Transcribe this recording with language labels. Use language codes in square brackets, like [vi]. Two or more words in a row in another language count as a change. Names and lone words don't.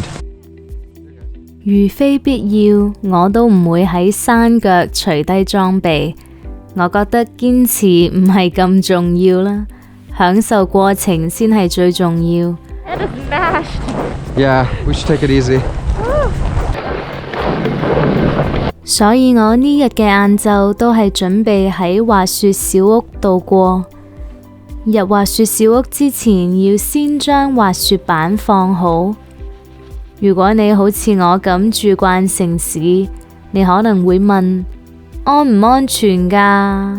[yue] 如非必要，我都唔會喺山腳除低裝備。我覺得堅持唔係咁重要啦，享受過程先係最重要。 [en] It is mashed. Yeah, we should take it easy. [yue] 所以我呢日嘅晏晝都係準備喺滑雪小屋度過。入滑雪小屋之前，要先將滑雪板放好。如果你好似我咁住慣城市，你可能會問安唔安全㗎？